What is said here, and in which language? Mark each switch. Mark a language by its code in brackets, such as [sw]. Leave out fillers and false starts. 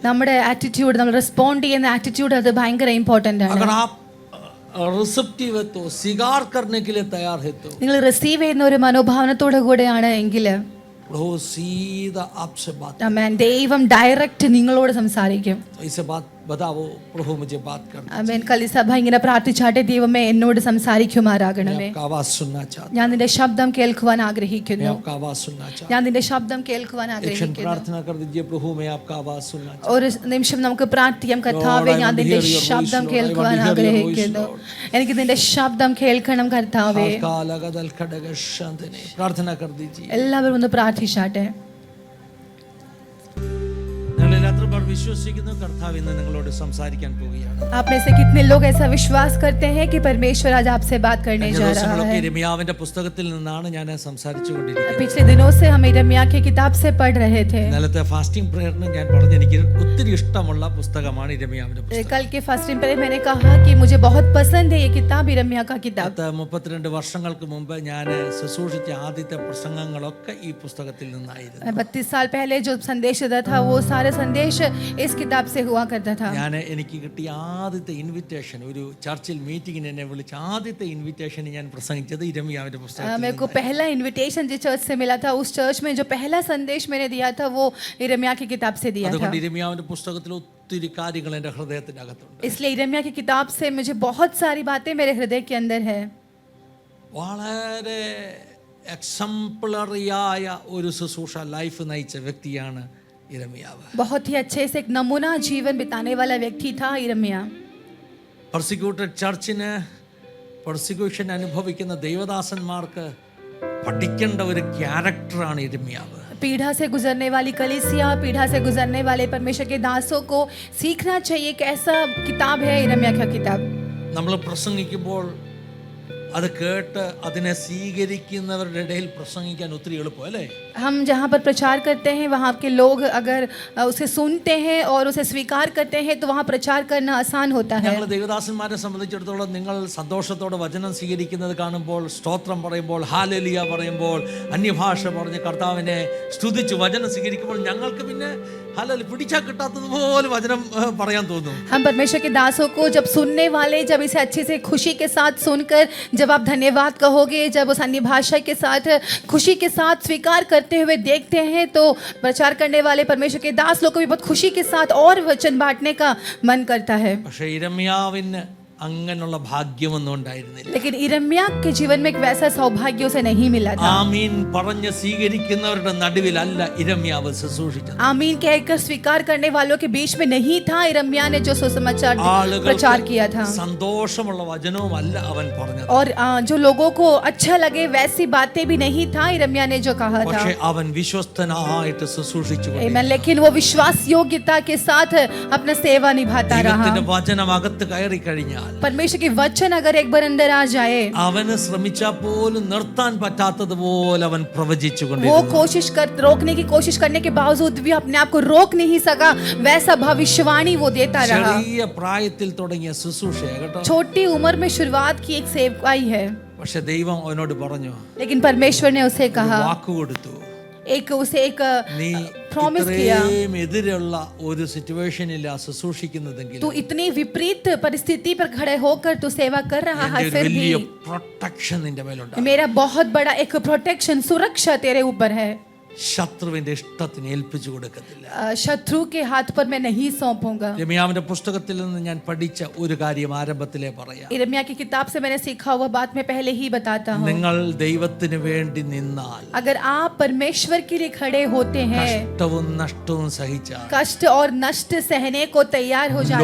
[ml] നമ്മുടെ ആറ്റിറ്റ്യൂഡ്, നമ്മൾ റെസ്പോണ്ട് ചെയ്യുന്ന ആറ്റിറ്റ്യൂഡ്, അത് ഭയങ്കര ഇമ്പോർട്ടന്റ് ആണ്. [hi] अगर आप रिसेप्टिव है तो स्वीकार करने के लिए तैयार है तो [ml] നിങ്ങൾ റിസീവ് ചെയ്യുന്ന ഒരു മനോഭാവനത്തോടു കൂടെയാണ് എങ്കിൽ [hi] प्रभु सीधा आपसे बात. [ml] ആമേൻ. ദൈവം ഡയറക്റ്റ് നിങ്ങളോട് സംസാരിക്കും. [hi] इसे बात बताओ, प्रभु मुझे बात करना. [ml] ആമേൻ. കലി സഭ ഇങ്ങനെ പ്രാർത്ഥിച്ചാട്ടെ, ദൈവമേ എന്നോട് സംസാരിക്കുമാറാകണമേ. [hi] आपका आवाज सुनना चाहता [ml] ഞാൻ നിന്റെ ശബ്ദം കേൾക്കുവാൻ ആഗ്രഹിക്കുന്നു. [hi] हूं. आपका आवाज सुनना चाहता [ml] ഞാൻ നിന്റെ ശബ്ദം കേൾക്കുവാൻ [hi] हूं. एक क्षण [ml] ആഗ്രഹിക്കുന്നു. [hi] प्रार्थना कर दीजिए, प्रभु मैं आपका आवाज सुनना चाहता [ml] ഒരു നിമിഷം നമുക്ക് പ്രാർത്ഥിക്കാം. കർത്താവേ, ഞാൻ നിന്റെ ശബ്ദം കേൾക്കുവാൻ ആഗ്രഹിക്കുന്നു. എനിക്ക് നിന്റെ ശബ്ദം കേൾക്കണം കർത്താവേ. [hi] हूं. कालागदल खडग शांतने प्रार्थना कर दीजिए. [ml] എല്ലാവരും ഒന്ന് പ്രാർത്ഥിച്ചാട്ടെ. നിങ്ങൾ രാത്രി വിശ്വസിക്കുന്നു കർത്താവ് ഇന്ന് നിങ്ങളോട് സംസാരിക്കാൻ പോവുകയാണ്. [hi] आप में से कितने लोग ऐसा विश्वास करते हैं कि परमेश्वर आज आपसे बात करने जा रहा है? [ml] യിരെമ്യാവിന്റെ പുസ്തകത്തിൽ നിന്നാണ് ഞാൻ സംസാരിച്ചുകൊണ്ടിരിക്കുന്നത്. [hi] पिछले दिनों से हम यिर्मयाह की किताब से पढ़ रहे थे. [ml] ഇന്നലത്തെ ഫാസ്റ്റിംഗ് പ്രേയറിന് ഞാൻ പറഞ്ഞു എനിക്ക് ഒത്തിരി ഇഷ്ടമുള്ള പുസ്തകമാണ് യിരെമ്യാവിന്റെ പുസ്തകം. [hi] कल के फास्टिंग पर मैंने कहा कि मुझे बहुत पसंद है ये किताब, यिर्मयाह का किताब. [ml] 32 വർഷങ്ങൾക്ക് മുമ്പ് ഞാൻ ശുശ്രൂഷിച്ച ആദ്യത്തെ പ്രസംഗങ്ങളൊക്കെ ഈ പുസ്തകത്തിൽ നിന്നായിരുന്നു. [hi] 32 साल पहले जो संदेश देता था वो सारे संदेश इस किताब से हुआ करता था. [ml] ഞാൻ എനിക്ക് കിട്ടിയ ആദ്യത്തെ ഇൻവിറ്റേഷൻ, ഒരു ചർച്ചിൽ മീറ്റിംഗിന് എന്നെ വിളിച്ച ആദ്യത്തെ ഇൻവിറ്റേഷൻ ഞാൻ പ്രസംഗിച്ചത് യിരെമ്യാവിന്റെ പുസ്തകത്തിൽ. [hi] मेरे को पहला इनविटेशन जिस चर्च से मिला था, उस चर्च में जो पहला संदेश मैंने दिया था वो यिर्मयाह की किताब से दिया था. [ml] അതുകൊണ്ട് യിരെമ്യാവിന്റെ പുസ്തകത്തിൽ ഒത്തിരി കാര്യങ്ങൾ എൻ്റെ ഹൃദയത്തിനകത്തുണ്ട്. [hi] इसलिए यिर्मयाह की किताब से मुझे बहुत सारी बातें मेरे हृदय के अंदर है. [ml] വളരെ എക്സാംപ്ലറിയായ ഒരു ശുശ്രൂഷ ലൈഫ് നയിച്ച വ്യക്തിയാണ് ഇരമ്യാവ്. [hi] बहुत ही अच्छे से एक नमूना जीवन बिताने वाला व्यक्ति था यिर्मयाह. [ml] പെർസിക്യൂട്ടഡ് ചർച്ചിന് പെർസിക്യൂഷൻ അനുഭവിക്കുന്ന ദൈവദാസന്മാർക്ക് പഠിക്കേണ്ട ഒരു ക്യാരക്ടറാണ് ഇരമ്യാവ്. [hi] पीढ़ा से गुजरने वाली कलीसिया, पीढ़ा से गुजरने वाले परमेश्वर के दासों को सीखना चाहिए कि ऐसा किताब है यिर्मयाह का किताब. [ml] നമ്മൾ പ്രസംഗിക്കുമ്പോൾ അത് കേട്ട് അതിനെ സ്വീകരിക്കുന്നവരുടെ ഇടയിൽ പ്രസംഗിക്കാൻ ഒത്തിരി എളുപ്പം അല്ലേ? [hi] हम जहाँ पर प्रचार करते हैं वहाँ के लोग अगर उसे सुनते हैं और उसे स्वीकार करते हैं तो वहाँ प्रचार करना आसान होता है. [ml] ഞങ്ങൾ ദൈവദാസന്മാരെ സംബന്ധിച്ചിടത്തോളം നിങ്ങൾ സന്തോഷത്തോടെ വചനം സ്വീകരിക്കുന്നത് കാണുമ്പോൾ, സ്തോത്രം പറയുമ്പോൾ, ഹാലേലുയ പറയുമ്പോൾ, അന്യഭാഷ പറഞ്ഞ് കർത്താവിനെ സ്തുതിച്ച് വചനം സ്വീകരിക്കുമ്പോൾ ഞങ്ങൾക്ക് പിന്നെ ഹാലേലു പിടിച്ചാൽ കിട്ടാത്തതുപോലെ വചനം പറയാൻ തോന്നും. [hi] हम परमेश्वर के दासों को जब सुनने वाले जब इसे अच्छे से खुशी के साथ सुनकर जब आप धन्यवाद कहोगे, जब उस अन्य भाषा के साथ खुशी के साथ स्वीकार करते हुए देखते हैं तो प्रचार करने वाले परमेश्वर के दास लोग को भी बहुत खुशी के साथ और वचन बांटने का मन करता है. [ml] പക്ഷേ ഇരമ്യാവിന് അങ്ങനെയുള്ള ഭാഗ്യമൊന്നും ഉണ്ടായിരുന്നില്ല. [hi] लेकिन यिर्मयाह के जीवन में एक वैसा सौभाग्य उसे नहीं मिला था. [ml] ആമീൻ പറഞ്ഞ് സ്വീകരിക്കുന്നവരുടെ നടുവിലല്ല ഇരമ്യാവ് ശുശ്രൂഷിച്ചത്. [hi] आमीन कहकर स्वीकार करने वालों के बीच में नहीं था यिर्मयाह ने जो सुसमाचार प्रचार किया था. [ml] സന്തോഷമുള്ള വചനവും അല്ല അവൻ പറഞ്ഞത്. [hi] और जो लोगों को अच्छा लगे वैसी बातें भी नहीं था यिर्मयाह ने जो कहा था. [ml] പക്ഷേ അവൻ വിശ്വസ്തനായിട്ട് ശുശ്രൂഷിച്ചു. [hi] लेकिन वो विश्वास योग्यता के साथ अपना सेवा निभाता रहा. [ml] ദൈവത്തിന്റെ വചനം അകത്ത് കയറി കഴിഞ്ഞാൽ, [hi] परमेश्वर के वचन अगर एक बार अंदर आ जाए, [ml] അവന് ശ്രമിച്ചാൽ പോലും നിർത്താൻ പറ്റാത്തതുപോലെ അവൻ [hi] वो [ml] പ്രവചിച്ചുകൊണ്ടിരുന്നു. [hi] कोशिश कर रोकने की कोशिश करने के बावजूद भी अपने आप को रोक नहीं सका, वैसा भविष्यवाणी वो देता रहा. [ml] ചെറിയ പ്രായത്തിൽ തുടങ്ങിയ ശുശ്രൂഷ കേട്ടോ. [hi] छोटी उम्र में शुरुआत की एक सेवकाई है. [ml] പക്ഷെ ദൈവം അവനോട് പറഞ്ഞു, [hi] लेकिन परमेश्वर ने उसे कहा, [ml] വാക്ക് കൊടുത്തു, [hi] उसे एक [ml] നീ [hi] प्रॉमिस किया, [ml] ഇത്രയും എതിരുള്ള ഒരു സിറ്റുവേഷനിൽ ശുശ്രൂഷിക്കുന്നതെങ്കിൽ [hi] तू इतनी विपरीत परिस्थिति पर खड़े होकर तू सेवा कर रहा है, फिर भी [ml] വലിയ പ്രൊട്ടക്ഷൻ നിന്റെ മേലുണ്ട്. [hi] मेरा बहुत बड़ा एक प्रोटेक्शन सुरक्षा तेरे ऊपर है. [ml] ശത്രുവിന്റെ ഇഷ്ടത്തിന് ഏൽപ്പിച്ചു കൊടുക്കത്തില്ല. [hi] शत्रु के हाथ पर मैं नहीं सौंपूंगा. [ml] യിരെമ്യാവിന്റെ പുസ്തകത്തിൽ നിന്ന് ഞാൻ പഠിച്ച ഒരു കാര്യം ആരംഭത്തിലേ പറയാം. [hi] यिर्मयाह की किताब से मैंने सीखा हुआ बात मैं पहले ही बताता हूँ. [ml] നിങ്ങൾ ദൈവത്തിന് വേണ്ടി നിന്നാൽ, [hi] अगर आप परमेश्वर के लिए खड़े होते हैं, [ml] കഷ്ടവും നഷ്ടവും സഹിച്ചാൽ, [hi] कष्ट और नष्ट सहने को तैयार हो जाते